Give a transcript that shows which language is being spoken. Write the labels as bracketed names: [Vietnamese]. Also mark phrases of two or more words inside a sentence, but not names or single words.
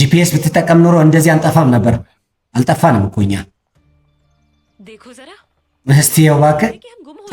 [Amharic] ጂፒኤስ ብትጠቀም ኖሮ እንደዚህ አንጠፋም ነበር። አልጠፋንም እኮ እኛ። [Hindi] देखो जरा [Amharic] እስቲ ይኸው እባክህ፣ [Hindi] कि हम गुम हो